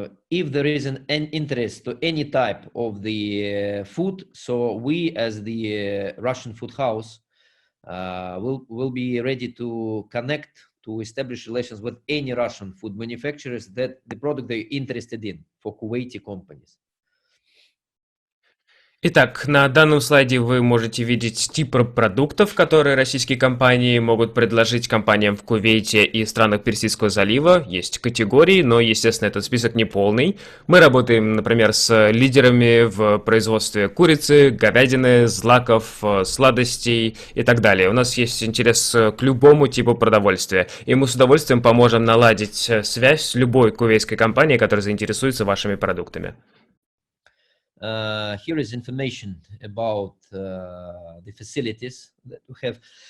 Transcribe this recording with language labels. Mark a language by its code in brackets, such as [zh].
[en] If there is an interest to any type of the food, so we as the Russian food house will be ready to connect, to establish relations with any Russian food manufacturers that the product they're interested in for Kuwaiti companies. [ru] Итак, на данном слайде вы можете видеть типы продуктов, которые российские компании могут предложить компаниям в Кувейте и странах Персидского залива. Есть категории, но, естественно, этот список не полный. Мы работаем, например, с лидерами в производстве курицы, говядины, злаков, сладостей и так далее. У нас есть интерес к любому типу продовольствия, и мы с удовольствием поможем наладить связь с любой кувейтской компанией, которая заинтересуется вашими продуктами. [en] Here is information about the facilities that we have.